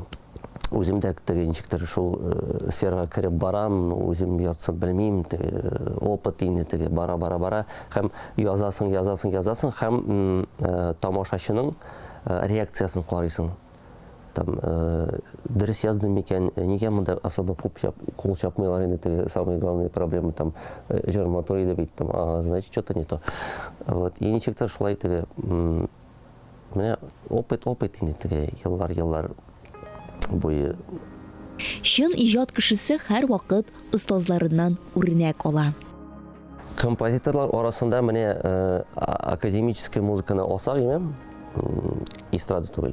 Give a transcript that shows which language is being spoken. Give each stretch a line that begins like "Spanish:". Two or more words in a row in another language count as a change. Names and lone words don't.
Tatar: Үзем дә теге ничектер шул сферага кереп барам, үзем яртысын белмим, теге опыт инде теге бара, һәм язасың, һәм тамашачының реакциясын карыйсың. Дөрес яздым микән, нигә монда особо кул чапмыйлар инде, теге
Russian: самая главная проблема там
Tatar: җыр матур иде бит,
Russian: значит что-то не то.
Tatar: Вот, и ничектер шулай теге менә опыт инде теге еллар буе. Чын иҗат кешесе һәр вакыт остазларыннан үрнәк ала. Композиторлар арасында менә академическая музыканы алсак, эстрада түгел.